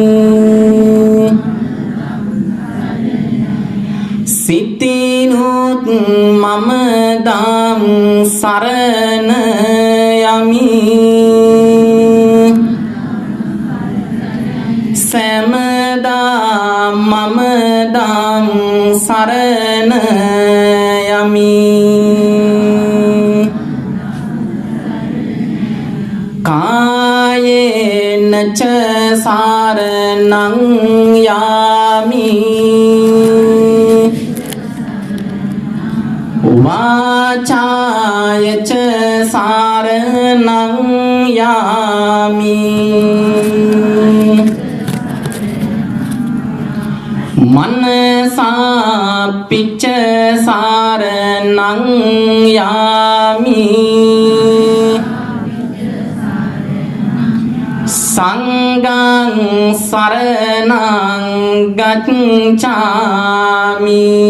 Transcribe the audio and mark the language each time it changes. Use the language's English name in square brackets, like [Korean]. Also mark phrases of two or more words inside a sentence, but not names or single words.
[Sinhala] සිතිනුත් මම දම් සරණ යමි සෑමදා මම දම් සරණ යමි [Pali] කායේන ච සරණං යාමි වාචාය ච සරණං යාමි මනසා පිච්ච සරණං යාමි සංඝං සරණං ගච්ඡාමි